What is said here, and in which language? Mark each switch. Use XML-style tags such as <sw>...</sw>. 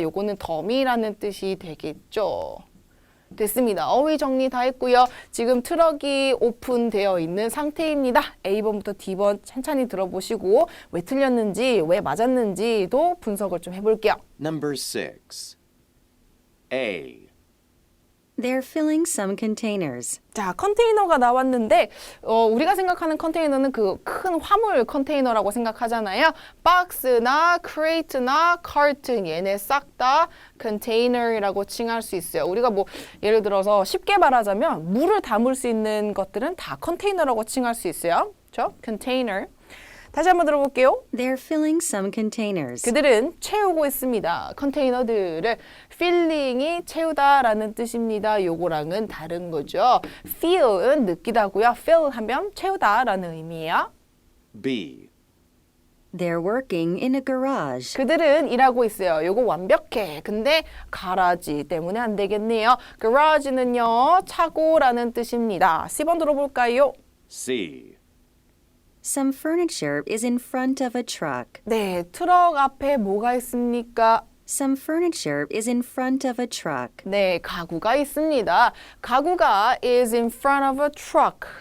<ko>요거는 더미라는 뜻이 되겠죠. 됐습니다. 어휘 정리 다 했고요. 지금 트럭이 오픈되어 있는 상태입니다. A번부터 D번 천천히 들어보시고 왜 틀렸는지, 왜 맞았는지도 분석을 좀 해볼게요.</ko> <en>Number 6. A. They're filling some containers.</en> <ko>자, 컨테이너가 나왔는데 우리가 생각하는 컨테이너는 그 큰 화물 컨테이너라고 생각하잖아요. 박스나 크레이트나 카튼 얘네 싹 다 컨테이너라고 칭할 수 있어요. 우리가 뭐 예를 들어서 쉽게 말하자면 물을 담을 수 있는 것들은 다 컨테이너라고 칭할 수 있어요. 그렇죠? 컨테이너. 다시 한번 들어볼게요.</ko> <en>They're filling some containers.</en> <ko>그들은 채우고 있습니다. 컨테이너들을 filling이 채우다라는 뜻입니다. 요거랑은 다른 거죠. feel은 느끼다고요. fill 하면 채우다라는 의미예요.</ko> <en>B. They're working in a garage.</en> <ko>그들은 일하고 있어요. 요거 완벽해. 근데 가라지 때문에 안 되겠네요. garage는요. 차고라는 뜻입니다. C번 들어볼까요?</ko> <en>C. Some furniture is in front of a truck.</en> <ko>네, 트럭 앞에 뭐가 있습니까?</ko> <en>Some furniture is in front of a truck.</en> <ko>네, 가구가 있습니다. 가구가</ko> <en>is in front of a truck.</en>